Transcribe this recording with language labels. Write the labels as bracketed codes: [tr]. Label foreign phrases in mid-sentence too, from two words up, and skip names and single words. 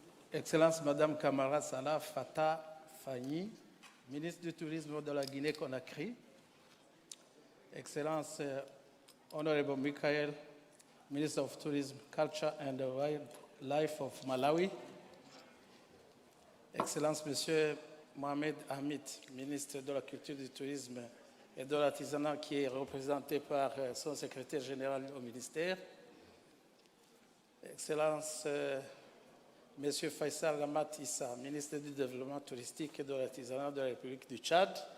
[fr] Excellence Madame Kamara Salah Fatah Fagni, ministre du Tourisme de la Guinée-Conakry. [en] Excellence Honorable Michael, Minister of Tourism, Culture and Wildlife of Malawi. [fr] Excellence Monsieur Mohamed Hamid, ministre de la Culture, du Tourisme et de l'Artisanat, qui est représenté par son secrétaire général au ministère. Excellence Monsieur Faisal Lamat Issa, ministre du Développement touristique et de l'Artisanat de la République du Tchad.